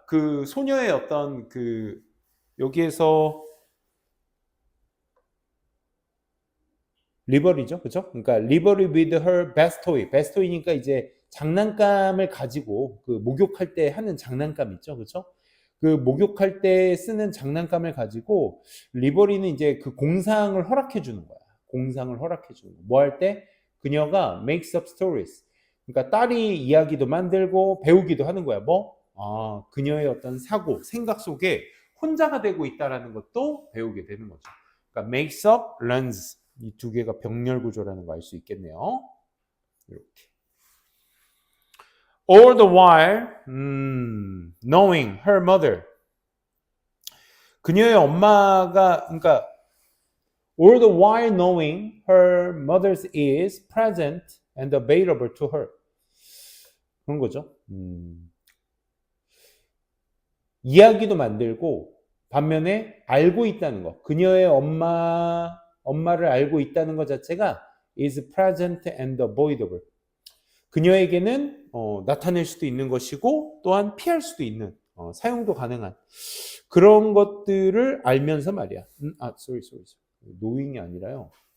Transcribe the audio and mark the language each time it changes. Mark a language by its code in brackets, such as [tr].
[ko] 그 소녀의 어떤 그 여기에서 리버리죠, 그렇죠? 그러니까 [en] 리버리 with her bath toy. [ko] bath toy니까 이제 장난감을 가지고 그 목욕할 때 하는 장난감 있죠, 그렇죠? 그 목욕할 때 쓰는 장난감을 가지고 리버리는 이제 그 공상을 허락해 주는 거야. 공상을 허락해 주는 거. 뭐 할 때? 그녀가 [en] makes up stories. [ko] 그러니까 딸이 이야기도 만들고 배우기도 하는 거야. 뭐? 그녀의 어떤 사고, 생각 속에 혼자가 되고 있다라는 것도 배우게 되는 거죠. 그러니까 [en] makes up, learns. [ko] 이 두 개가 병렬 구조라는 거 알 수 있겠네요. 이렇게. [en] All the while, knowing her mother. [ko] 그녀의 엄마가, 그러니까 [en] all the while knowing her mother is present and available to her. [ko] 그런 거죠. 이야기도 만들고 반면에 알고 있다는 거. 그녀의 엄마를 알고 있다는 것 자체가 [en] is present and avoidable. [ko] 그녀에게는 나타낼 수도 있는 것이고 또한 피할 수도 있는 사용도 가능한 그런 것들을 알면서 말이야. sorry. knowing이 아니라요.